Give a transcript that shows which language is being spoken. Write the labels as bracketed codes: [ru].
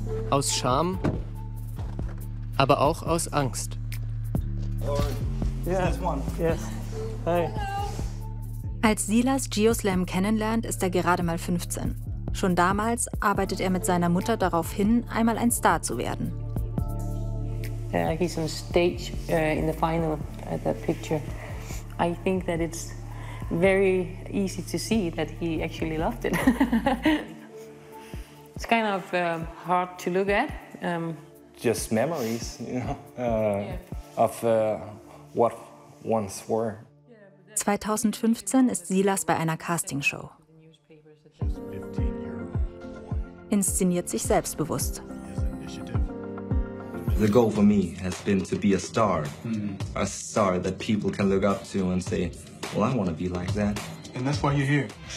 [de] Aus Scham, aber auch aus Angst. Als Silas Geoslam kennenlernt, ist er gerade mal 15. Schon damals arbeitet er mit seiner Mutter darauf hin, einmal ein Star zu werden. [en] He's on stage in the final at that picture. I think that it's very easy to see that he actually loved it. It's kind of hard to look at. Just memories, you know, of what once were. [de] 2015 ist Silas bei einer Castingshow. Inszeniert sich selbstbewusst. [en] The goal for me has been to be a star that people can look up to and say, well, I want to be like that. And that's why you're here.